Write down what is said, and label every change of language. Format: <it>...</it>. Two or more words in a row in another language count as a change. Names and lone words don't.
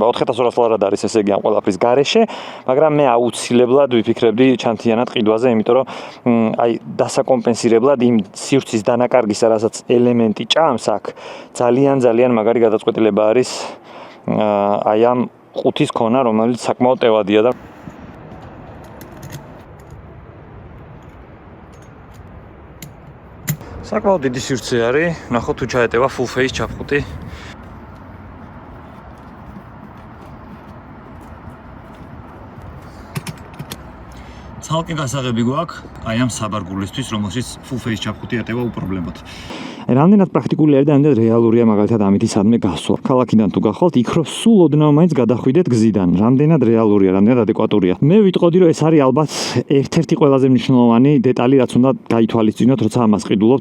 <ka>4200 ლარად არის ესე იგი ამ ყველაფრის გარეშე, მაგრამ მე აუცილებლად ვიფიქრებდი ჩანთიანად ყიდვაზე, იმიტომ რომ აი დასაკომპენსირებლად იმ სივრცის დანაკარგისა, რასაც ელემენტი ჭამს აქ, ძალიან მაგარი გადაწყვეტილება არის აი ამ ყუთის ქონა, რომელიც საკმაოდ ტევადია და საკმაოდ დიდი სივრცე არის, ნახოთ თუ ჩაეტევა</ka> <en>full face</en> <ka>ჩაფხუტი. ცალკე გასაღები გვაქვს აი ამ საბარგულისთვის, რომელშიც</ka> <en>full face</en> <ka>ჩაფხუტი ეტევა უპრობლემოდ. რამდენად პრაქტიკული არის და რამდენად რეალურია მაგალითად ამითი სადმე გასვლა. ქალაქიდან თუ გახვალთ, იქ რომ სულ ოდნავ მაინც გადახვიდეთ გზიდან. რამდენად რეალურია, რამდენად ადეკვატურია. მე ვიტყოდი რომ ეს არის ალბათ ერთ-ერთი ყველაზე მნიშვნელოვანი დეტალი, რაც უნდა გაითვალისწინოთ, როცა ამას ყიდულობთ.</ka>